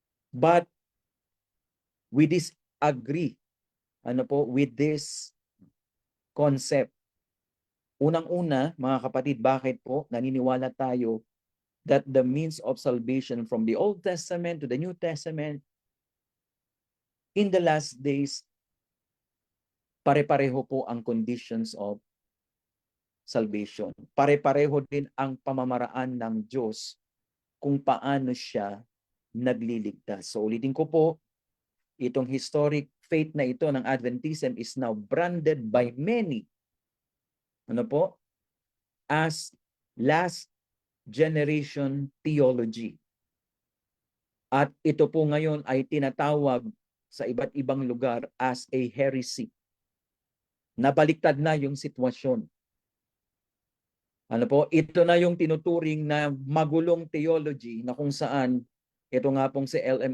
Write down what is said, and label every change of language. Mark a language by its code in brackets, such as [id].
[en] But we disagree with this concept. [tl] Unang-una, mga kapatid, bakit po naniniwala tayo [en] that the means of salvation from the Old Testament to the New Testament in the last days, [tl] pare-pareho po ang [en] conditions of salvation. [tl] Pare-pareho din ang pamamaraan ng Diyos kung paano siya nagliligtas. [en] So [tl] ulitin ko po, itong [en] historic faith [tl] na ito ng [en] Adventism is now branded by many, [tl] ano po, [en] as last generation theology. [tl] At ito po ngayon ay tinatawag sa iba't ibang lugar [en] as a heresy. [tl] Nabaliktad na yung sitwasyon. Ano po, ito na yung tinuturing na magulong theology na kung saan ito nga pong si L.M.